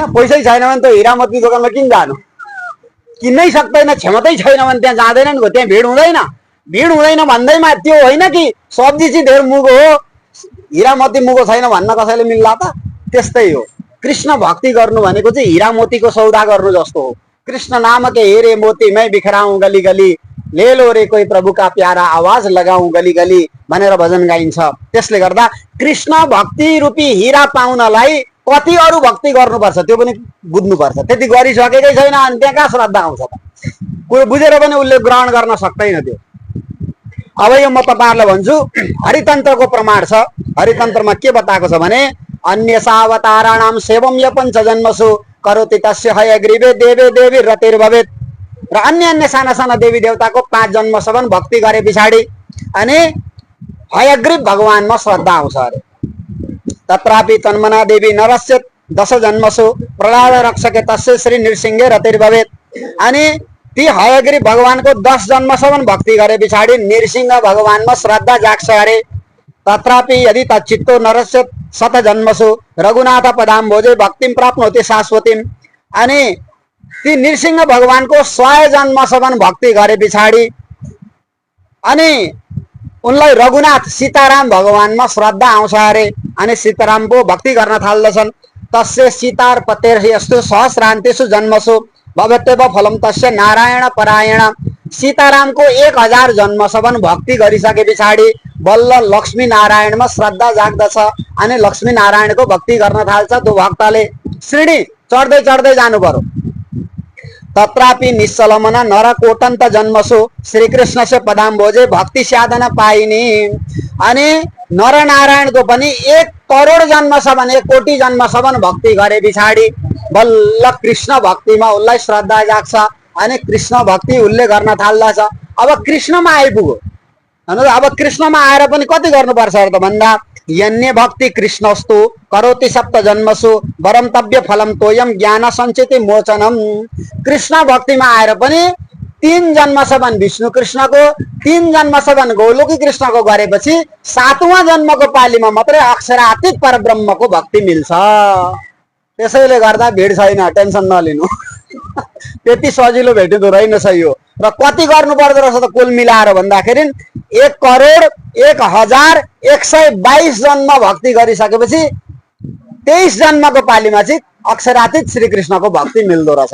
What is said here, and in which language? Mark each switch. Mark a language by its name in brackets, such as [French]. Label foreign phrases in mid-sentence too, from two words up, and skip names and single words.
[Nepali] पैसै छैन भने त हीरा मोती दोकानमा किन जानु? किन्नै सक्दैन, क्षमतै छैन भने त्यहाँ जाँदैन नि, त्यहाँ भिड हुँदैन। भिड हुँदैन भन्दैमा त्यो होइन कि सब्जी चाहिँ धेर मुगो हो, हीरा मोती मुगो छैन भन्न कसैले मिल्ला त? त्यस्तै हो, कृष्ण भक्ति गर्नु भनेको चाहिँ हीरा मोतीको सौदा गर्नु जस्तो हो। [Hindi] कृष्ण नाम के हीरे मोती मैं बिखराऊं गली गली, ले लो रे कोही प्रभु का प्यारा आवाज लगाऊं गली गली [Nepali] भनेर भजन गाइन्छ। त्यसले गर्दा कृष्ण भक्ति रूपी हीरा पाउनलाई कति अरू भक्ति गर्नुपर्छ त्यो पनि बुझ्नुपर्छ। त्यति गरिसकेकै छैन अनि त्यहाँ कहाँ श्रद्धा आउँछ त? कुरो बुझेर पनि उसले ग्रहण गर्न सक्दैन त्यो। अब यो म तपाईहरुलाई भन्छु, हरितन्त्रको प्रमाण छ। हरितन्त्रमा के बताएको छ भने [Sanskrit] अन्यसावताराणाम सेवम य पञ्च जन्मसु करोति तस्य हयग्रीवे देवे देवी रतिर्भवेत्। [Nepali] र अन्य अन्य साना साना देवी देवताको 5 जन्मसम्म भक्ति गरे पछाडि अनि हयग्रीव भगवानमा श्रद्धा आउँछ अरे। [Sanskrit] तत्रापि तन्मना देवी नरस्य 10 जन्मसु प्रहलाद रक्षके तस्य श्री नृसिंहे रतिर्भवेत्। [Nepali] अनि ती हयग्रीव भगवानको 10 जन्मसम्म भक्ति गरे पछाडि नृसिंह भगवानमा श्रद्धा जाग्छ अरे। [Sanskrit] तत्रापि यदि तच्चित्तो नरस्य 100 जन्मसु रघुनाथ पदाम्भोजे भक्तिं प्राप्नोति शाश्वतीम्। [Nepali] अनि ती नृसिंह भगवानको 100 जन्मसम्म भक्ति गरे पछाडि अनि उनलाई रघुनाथ सीताराम भगवानमा श्रद्धा आउँछ अरे। अनि सीताराम पो भक्ति गर्न थाल्दछन्। [Sanskrit] तस्य सीतार्पतेर्यस्तु सहस्रान्तेषु जन्मसु भवत्येव फलम तस्य नारायण परायण। [Nepali] सीतारामको 1000 जन्मसम्म भक्ति गरिसके पछाडि बल्ल लक्ष्मी नारायणमा श्रद्धा जाग्दछ अनि लक्ष्मी नारायणको भक्ति गर्न थाल्छ। त्यो भक्तले श्रेणी चढ्दै चढ्दै जानु पर्यो। [Sanskrit] तत्रापि निश्चलमना नरकोटन्त जन्मसु श्रीकृष्णस्य पदाम्भोजे भक्ति साधना पाइनी। [Nepali] अनि नरनारायणको पनि 1 करोड जन्मसम्म 1 कोटी जन्मसम्म भक्ति गरे पछाडि बल्ल कृष्ण भक्तिमा उसलाई श्रद्धा जाग्छ अनि कृष्ण भक्ति उसले गर्न थाल्दछ। अब कृष्णमा आइपुग्यो। अब कृष्णमा आएर पनि कति गर्नुपर्छ त भन्दा [Sanskrit] यन्य भक्ति कृष्णस्तु करोति 7 जन्मसु वरम तव्य फलम तोयम ज्ञान सञ्चिति मोचनम। [Nepali] कृष्ण भक्तिमा आएर पनि 3 जन्मसम्म विष्णु कृष्णको 3 जन्मसम्म गोलोकी कृष्णको गरेपछि 7वां जन्मको पालीमा मात्रै अक्षरातीत परब्रह्मको भक्ति मिल्छ। त्यसैले गर्दा भिड छैन, टेन्सन नलिनु। त्यति सजिलो भेटिँदो रहेनछ यो। र कति गर्नु पर्दो रहेछ त कुल मिलाएर भन्दाखेरि 1 करोड 1122 जन्म भक्ति गरिसकेपछि 23 जन्मको पालीमा चाहिँ अक्षरातीत श्रीकृष्णको भक्ति मिल्दो रहेछ।